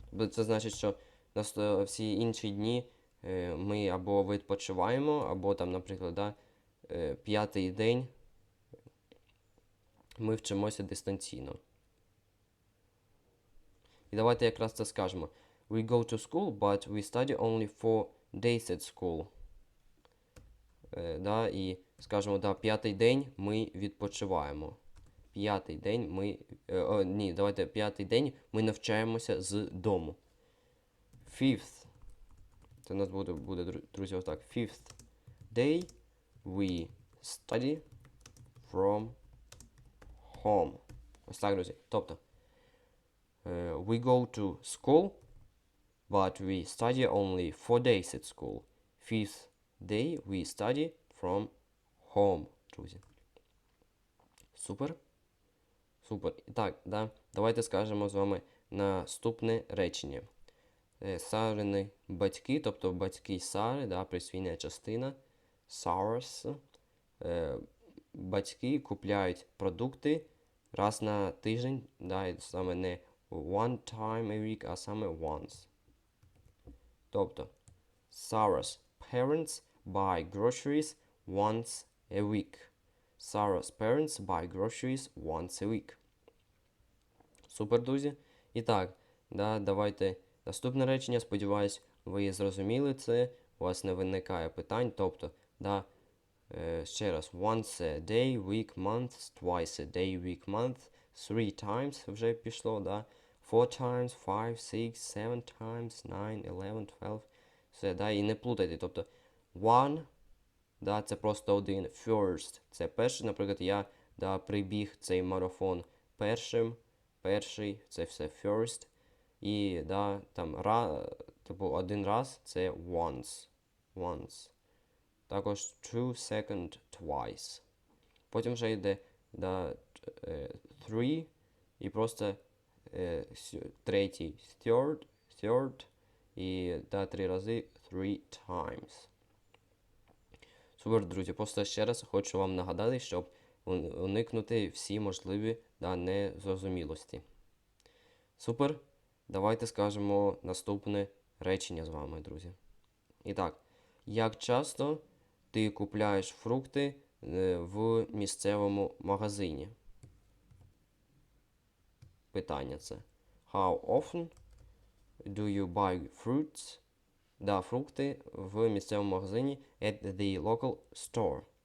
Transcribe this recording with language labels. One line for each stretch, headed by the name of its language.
Ukrainian: Це значить, що всі інші дні ми або відпочиваємо, або там, наприклад, да, 5-й день ми вчимося дистанційно. І давайте якраз це скажемо.
English: We go to school, but we study only 4 days at school.
Ukrainian: Да, і скажемо, да, 5-й день ми відпочиваємо. 5-й день ми... давайте 5-й день ми навчаємося з дому.
English: 5th.
Ukrainian: Це у нас буде, друзі, ось так.
English: 5th day we study from home.
Ukrainian: Ось так, друзі.
English: Тобто, we go to school, but we study only 4 days at school. 5th day we study from home, друзі.
Ukrainian: Супер? Супер. І так, да, давайте скажемо з вами наступне речення. Сарини батьки, тобто батьки Сари, да, присвійна частина.
English: Sar's.
Ukrainian: Батьки купляють продукти раз на тиждень, да, і саме не
English: one time a week,
Ukrainian: а саме once.
English: Тобто, Sarah's parents buy groceries once a week. Sarah's parents buy groceries once a week.
Ukrainian: Супер, друзі. І так, да, давайте наступне речення. Сподіваюсь, ви зрозуміли це. У вас не виникає питань. Тобто, да, ще раз.
English: Once a day, week, month. Twice a day, week, month.
Ukrainian: 3 times вже пішло, да.
English: 4 times, 5, 6, 7 times, 9, 11, 12.
Ukrainian: Все, да, і не плутайте. Тобто, one, да, це просто один. First, це перший. Наприклад, я, да, прибіг цей марафон перший, це все first. І, да, там, типу, один раз, це once. Також two, second, twice. Потім вже йде, да, three, і просто третій, third, і, да, 3 рази, 3 times. Супер, друзі, просто ще раз хочу вам нагадати, щоб уникнути всі можливі, да, незрозумілості. Супер, давайте скажемо наступне речення з вами, друзі. І так, як часто ти купляєш фрукти в місцевому магазині? Питання це.
English: How often do you buy fruits?
Ukrainian: Да, фрукти в місцевому магазині
English: at the local store.